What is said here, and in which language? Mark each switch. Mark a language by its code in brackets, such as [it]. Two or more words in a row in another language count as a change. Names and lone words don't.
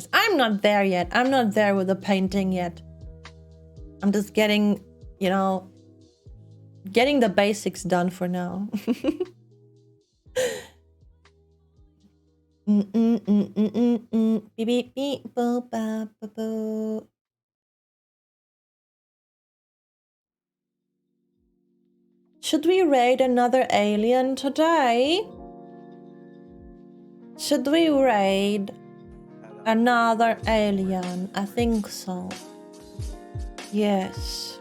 [en] I'm not there yet. I'm not there with the painting yet. I'm just getting, you know, getting the basics done for now. Beep, beep, beep, bo, ba, bo, bo. Should we raid another alien today? Should we raid another alien? I think so. Yes.